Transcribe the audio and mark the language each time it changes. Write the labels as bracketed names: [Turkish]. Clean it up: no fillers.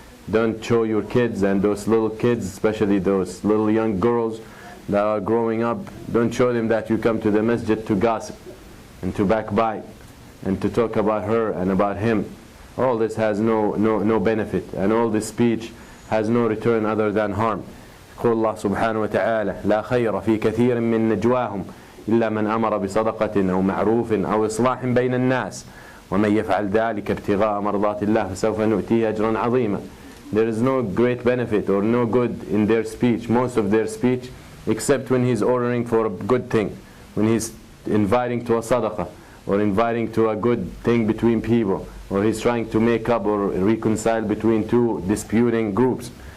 [English] Don't show your kids and those little kids, especially those little young girls that are growing up, don't show them that you come to the masjid to gossip and to backbite and to talk about her and about him. All this has no benefit, and all this speech has no return other than harm. [Arabic] يقول الله سبحانه وتعالى: لا خير في كثير من نجواهم إلا من أمر بصدقة أو معروف أو إصلاح بين الناس ومن يفعل ذلك ابتغاء مرضات الله فسوف نؤتيه أجرا عظيما. [English] There is no great benefit or no good in their speech, most of their speech, except when he's ordering for a good thing, when he's inviting to a sadaqah, or inviting to a good thing between people, or he's trying to make up or reconcile between two disputing groups.